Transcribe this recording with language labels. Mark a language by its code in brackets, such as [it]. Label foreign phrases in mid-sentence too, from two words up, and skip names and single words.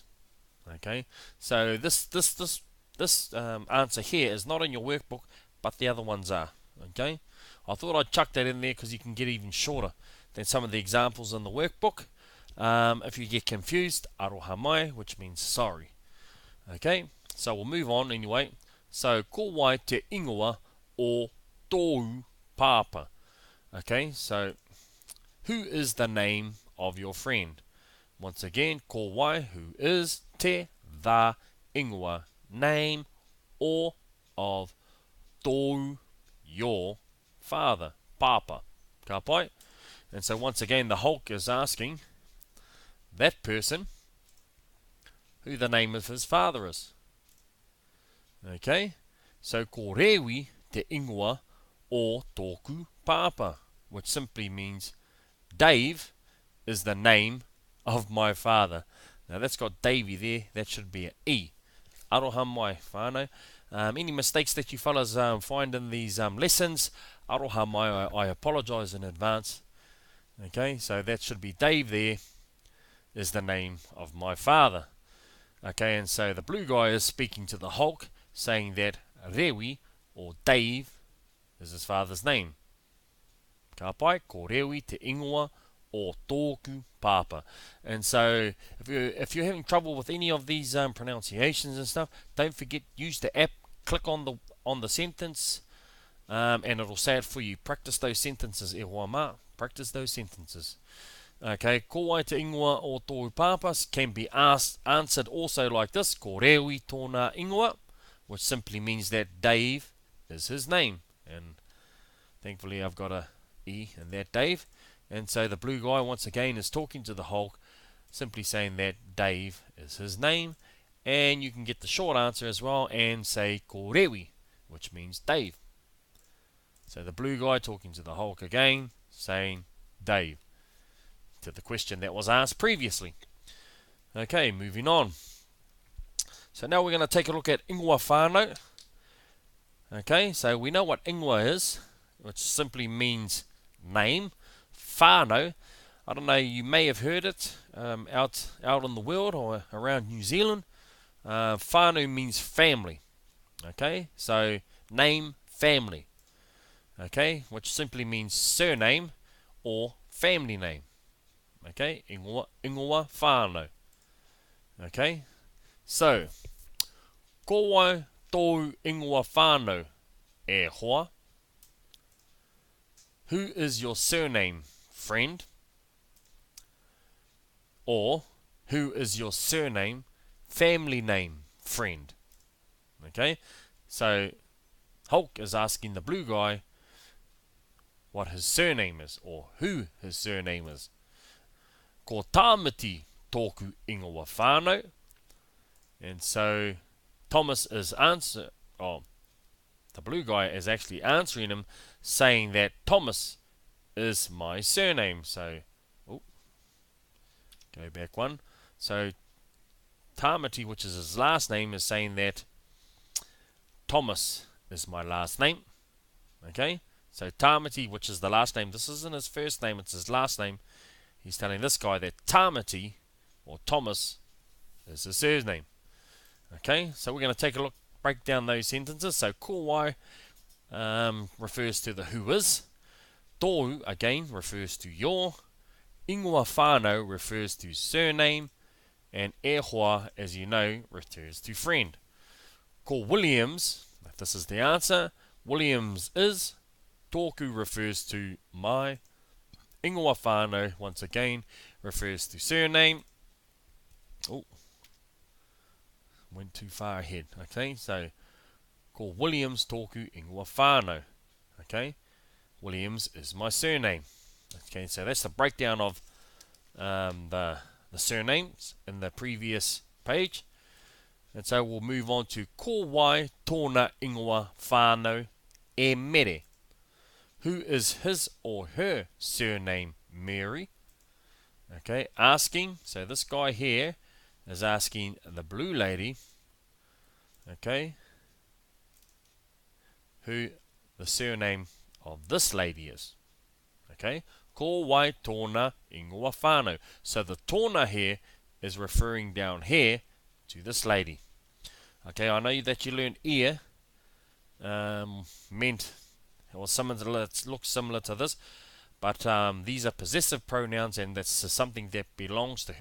[en] Okay, so this answer here is not in your workbook, but the other ones are. Okay, I thought I'd chuck that in there because you can get even shorter than some of the examples in the workbook. If you get confused, [mi] aroha mai, [en] which means sorry. Okay, so we'll move on anyway. So, [mi] ko wai te ingoa o tōu pāpa. [en] Okay, so who is the name of your friend? Once again, [mi] ko wai, [en] who is, te, the, ingoa, name, or of tōu, your father, pāpa. [mi] Ka pai? [en] And so once again, the Hulk is asking that person who the name of his father is. Okay, so [mi] ko rewi te ingoa o tōku pāpa, [en] which simply means Dave is the name of my father. Now that's got Davey there, that should be an E. [mi] Aroha mai whānau. [en] Any mistakes that you fellas find in these lessons, [mi] aroha mai, [en] I apologise in advance. Okay, so that should be Dave there, is the name of my father. Okay, and so the blue guy is speaking to the Hulk, saying that Rewi, or Dave, is his father's name. [mi] Ka pai, ko Rewi te ingoa o tōku pāpa. [en] And so, if you're having trouble with any of these pronunciations and stuff, don't forget, use the app, click on the sentence, and it'll say it for you. Practice those sentences, [mi] e hoa mā. [en] Practice those sentences. Okay, [mi] ko wai te ingoa o tōu pāpas [en] can be answered also like this, [mi] ko rewi tōna ingoa, [en] which simply means that Dave is his name. And thankfully I've got a E in that Dave. And so the blue guy once again is talking to the Hulk, simply saying that Dave is his name. And you can get the short answer as well and say [mi] ko rewi, [en] which means Dave. So the blue guy talking to the Hulk again, saying Dave, to the question that was asked previously. Okay, moving on. So now we're going to take a look at [mi] ingoa whānau. [en] Okay, so we know what ingoa is, which simply means name. Whānau, I don't know, you may have heard it out in the world or around New Zealand. Whānau means family. Okay, so name, family. Okay, which simply means surname or family name. [mi] Okay, ingoa whānau. [en] Okay, so [mi] ko wai tōu ingoa whānau e hoa. [en] Who is your surname, friend? Or who is your surname, family name, friend? Okay, so Hulk is asking the blue guy what his surname is, or who his surname is. [mi] Ko tāmiti tōku ingoa whānau. [en] And so Thomas is the blue guy is actually answering him, saying that Thomas is my surname. So, oh, go back one. So, Tamati, which is his last name, is saying that Thomas is my last name. Okay? So, Tamati, which is the last name, this isn't his first name, it's his last name. He's telling this guy that Tamati, or Thomas, is his surname. Okay? So, we're going to take a look, break down those sentences. So, [mi] ko wai [en] refers to the who is. Tōu, again, refers to your. [mi] Ingoa whānau [en] refers to surname. [mi] And e hoa, [en] as you know, refers to friend. Ko Williams, if this is the answer, Williams is. Tōku refers to my. [mi] Ingoa whānau, [en] once again, refers to surname. Oh, went too far ahead. Okay, so [mi] ko Williams tōku ingoa whānau. [en] Okay, Williams is my surname. Okay, so that's the breakdown of the surnames in the previous page. And so we'll move on to [mi] ko wai tōna ingoa whānau e mere. [en] Who is his or her surname, Mary? Okay, asking. So this guy here is asking the blue lady, okay, who the surname of this lady is. [mi] Okay, ko wai tōna ingoa whānau. [en] So the tōna here is referring down here to this lady. Okay, I know that you learned ear meant, or something that looks similar to this, but these are possessive pronouns, and that's something that belongs to him.